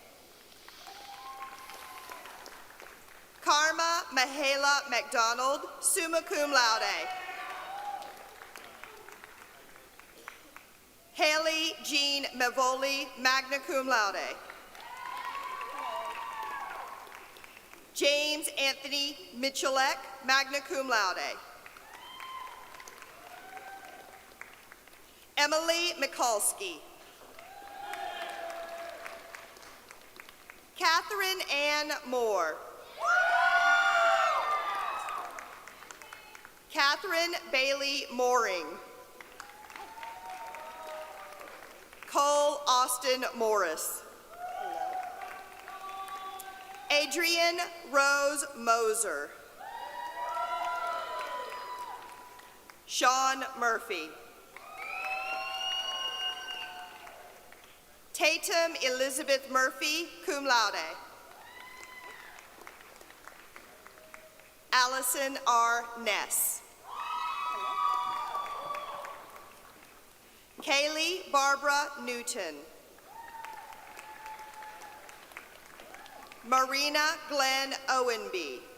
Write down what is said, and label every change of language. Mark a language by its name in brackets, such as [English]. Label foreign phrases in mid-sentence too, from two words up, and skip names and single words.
[English] Karma Mahala McDonald, [Latin] summa cum laude. [English] Haley Jean Mavoli, [Latin] magna cum laude. [English] James Anthony Michalek, [Latin] magna cum laude. [English] Emily Mikulski. Catherine Ann Moore. Catherine Bailey Mooring. Cole Austin Morris. Adrian Rose Moser. Sean Murphy. Tatum Elizabeth Murphy, [Latin] cum laude. [English] Allison R. Ness. Kaylee Barbara Newton. Marina Glenn Owenby.